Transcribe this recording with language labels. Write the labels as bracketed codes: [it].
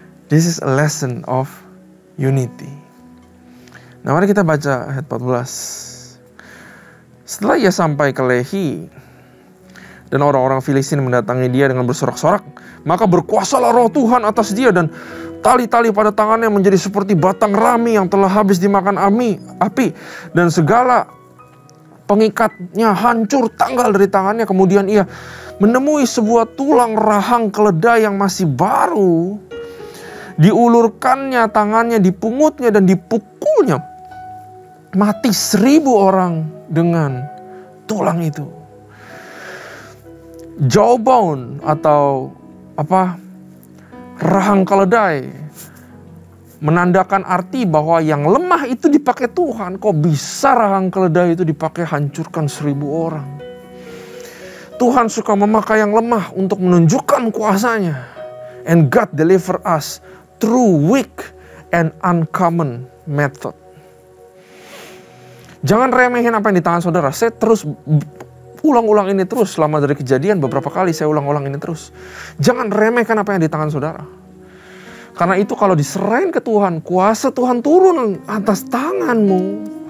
[en] This is a lesson of unity. [id] Nah, mari kita baca ayat 14. Setelah ia sampai ke Lehi, dan orang-orang Filistin mendatangi dia dengan bersorak-sorak, maka berkuasalah roh Tuhan atas dia, dan tali-tali pada tangannya menjadi seperti batang rami yang telah habis dimakan api, dan segala pengikatnya hancur tanggal dari tangannya. Kemudian ia menemui sebuah tulang rahang keledai yang masih baru. Diulurkannya tangannya, dipungutnya dan dipukulnya. Mati 1000 orang dengan tulang itu. Jawbone atau rahang keledai menandakan arti bahwa yang lemah itu dipakai Tuhan. Kok bisa rahang keledai itu dipakai hancurkan 1000 orang? Tuhan suka memakai yang lemah untuk menunjukkan kuasanya. [en] And God deliver us through weak and uncommon method. [id] Jangan remehin apa yang di tangan saudara. Saya terus ulang-ulang ini terus selama dari kejadian, beberapa kali saya ulang-ulang ini terus. Jangan remehkan apa yang di tangan saudara. Karena itu kalau diserahin ke Tuhan, kuasa Tuhan turun atas tanganmu.